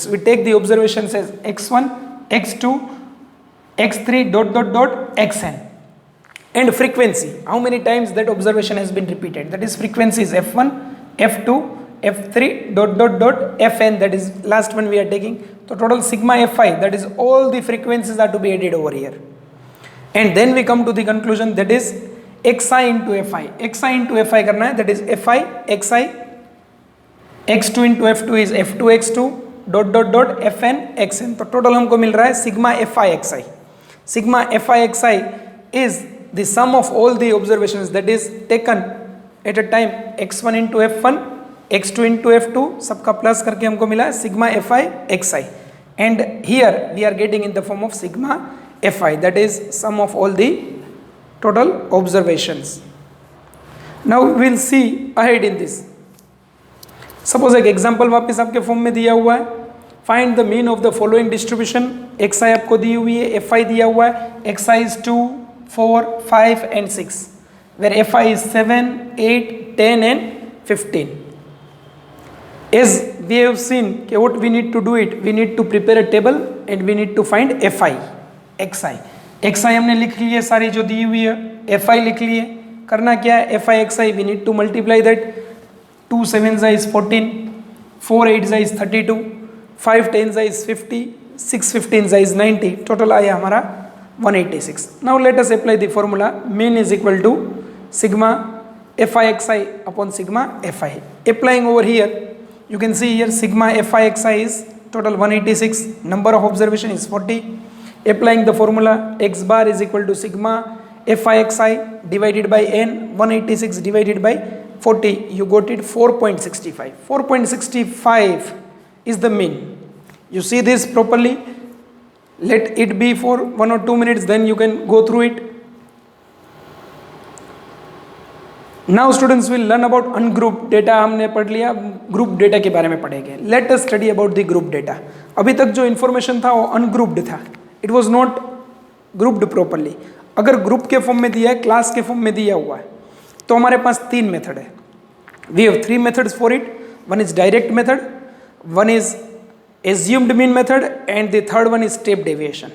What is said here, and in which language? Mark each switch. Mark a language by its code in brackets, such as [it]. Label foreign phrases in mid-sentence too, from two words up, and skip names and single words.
[en] We take the observations as x1, x2, x3 dot dot dot xn, and frequency, how many times that observation has been repeated, that is frequency is f1, f2, f3 dot dot dot fn, that is last one we are taking. So total sigma fi, that is all the frequencies are to be added over here, and then we come to the conclusion, that is xi into fi. Xi into fi [hi] करना है, [en] that is fi xi, x2 into f2 is f2 x2 dot dot dot fn xn. [hi] तो टोटल हमको मिल रहा है [en] सिग्मा fi xi. Sigma fi xi is the sum of all the observations that is taken at a time x1 into f1, x2 into f2, [hi] सबका प्लस करके हमको मिला है [en] sigma fi xi, and here we are getting in the form of sigma fi, that is sum of all the total observations. Now we will see ahead in this. [hi] सपोज एक एग्जाम्पल वापस आपके फॉर्म में दिया हुआ है, [en] find the mean of the following distribution. x i [hi] आपको दी हुई है, [en] f i [hi] दिया हुआ है, [en] x i is 2, 4, 5 and 6, where f i is 7, 8, 10 and 15. As we have seen, what we need to do it, we need to prepare a table and we need to find fi, xi. [hi] xi हमने लिख ली है सारी जो दी हुई है, fi लिख ली है. करना क्या है, [en] fi xi we need to multiply that. 2 7 is 14, 4 8 is 32, 5 10 is 50, 6 15 is 90. [hi] Total आया हमारा 186. [en] Now let us apply the formula. Mean is equal to sigma fi xi upon sigma fi. Applying over here, you can see here sigma fi xi is total 186, number of observation is 40. Applying the formula, x bar is equal to sigma fi xi divided by n, 186 divided by 40, you got it 4.65. 4.65 is the mean. You see this properly, let it be for 1 or 2 minutes, then you can go through it. Now students will learn about ungrouped data. [hi] हमने पढ़ लिया, [en] group data [hi] के बारे में पढ़ेंगे. [en] Let us study about the group data. [hi] अभी तक जो इन्फॉर्मेशन था वो अनग्रुप्ड था, [en] it was not grouped properly. [hi] अगर ग्रुप के फॉर्म में दिया है, क्लास के फॉर्म में दिया हुआ है, तो हमारे पास 3 मेथड है. [en] we have 3 methods for it. one is direct method, one is assumed mean method and the third one is step deviation.